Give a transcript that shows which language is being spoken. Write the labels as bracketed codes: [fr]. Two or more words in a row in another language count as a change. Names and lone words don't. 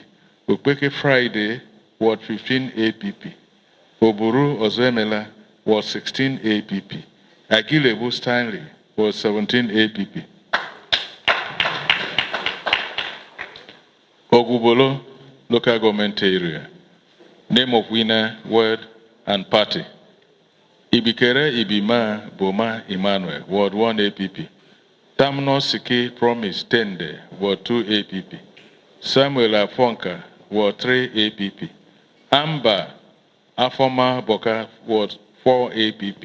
[en] Okpeke Friday, Ward 15 APP. Oburu Ozemela, Ward 16 APP. Agilebu Stanley, Ward 17 APP. Ogubolo, local government area. Name of winner, word, and party. Ibikere Ibima Boma Emmanuel, Ward 1 APP. Tamno Siki Promise Tende, Ward 2 APP. Samuel Afonka, Ward 3 APP. Amber Afoma Boka, Ward 4 APP.